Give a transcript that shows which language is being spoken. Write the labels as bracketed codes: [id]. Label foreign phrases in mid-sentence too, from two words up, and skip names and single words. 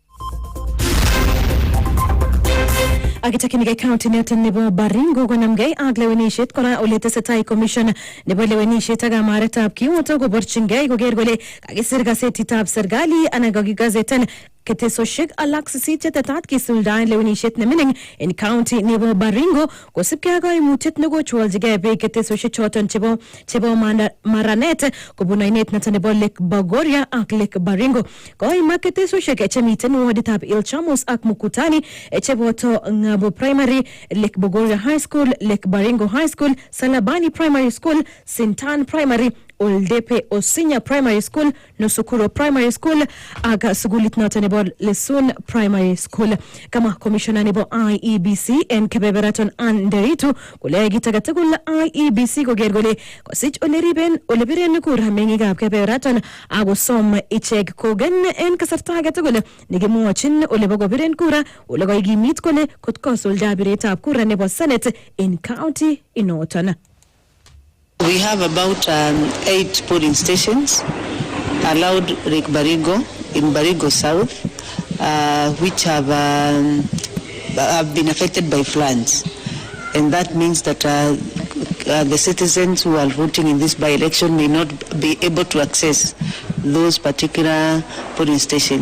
[kln] Akitakinigei county noton nebo Baringo konamgei ak lewenishet kora ole tesetai commission nebo lewenishet ak amaretab kiwoto koborchingei koker kole kakisir gasetitab serikali anan kakigazeten Ketesoshek alak sisit chetetat kisuldaen lewenisiet nemining en county nebo Baringo kosipke ak koimutiet nekochwoljigei beek ketesoshek choton chebo maranet kobun oinet noton nebo Lake Bogoria ak Lake Baringo. Koimak ketesoshek chemiten waditab Ilchamus ak Mukutani cheboto Ngabo Primary, Lake Bogoria High School, Lake Baringo High School, Salabani Primary School, Sintan Primary, Oldepe Osinya Primary School, Nusukuro Primary School, aga sugulit noton nebo Lesun Primary School. Kama komishona nebo IEBC en kebeberaton Anderitu kule gitagatagul IEBC koger kole kosich olebiren kura mengikab kebeberaton akosom ichek kogen en kasarta agetugul nekimwochin olebo kobiren kura ole koigimit kole kotkosulda biretab kura nebo Senate in county inoton. [en] We have about 8 polling stations allowed Rick Barigo in Barigo South, which have been affected by floods. And that means that the citizens who are voting in this by-election may not be able to access those particular polling stations.